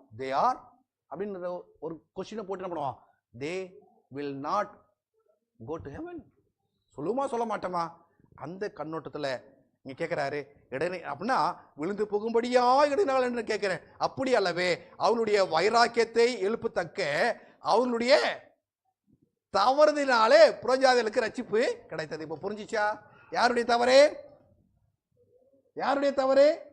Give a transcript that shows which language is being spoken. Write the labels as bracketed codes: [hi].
[en] They are [ta] அப்படின்னு ஒரு கொஸ்டினை போட்டு என்ன பண்ணுவோம்? [en] They will not go to heaven. [ta] சொல்லுமா சொல்ல மாட்டோமா? அந்த கண்ணோட்டத்தில் இங்க கேட்கிறாரு, இடைநை அப்படின்னா விழுந்து போகும்படியா இடைநாள் என்று கேட்கிறேன். அப்படி அல்லவே அவனுடைய வைராக்கியத்தை எழுப்பத்தக்க அவனுடைய தவறுதினாலே புறஜாதிகளுக்கு ரட்சிப்பு கிடைத்தது. இப்ப புரிஞ்சிச்சா? யாருடைய தவறு? யாருடைய தவறு?